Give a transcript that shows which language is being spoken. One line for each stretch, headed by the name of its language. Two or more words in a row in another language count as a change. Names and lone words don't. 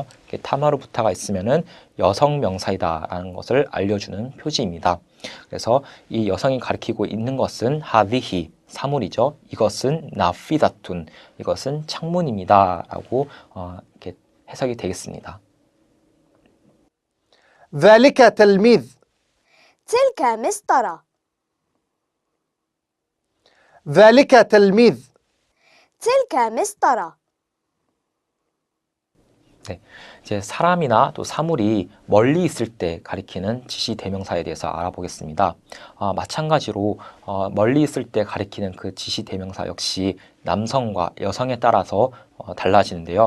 Korean: 타마르부타가 있으면은 여성 명사이다라는 것을 알려주는 표지입니다. 그래서 이 여성이 가리키고 있는 것은 하디히 사물이죠. 이것은 나피다툰, 이것은 창문입니다라고 이렇게 해석이 되겠습니다.
Arabic: ذلك تلميذ تلك مسطرة. ذلك تلميذ تلك مسطرة.
Korean: 네, 이제 사람이나 또 사물이 멀리 있을 때 가리키는 지시 대명사에 대해서 알아보겠습니다. 마찬가지로 멀리 있을 때 가리키는 그 지시 대명사 역시 남성과 여성에 따라서 달라지는데요.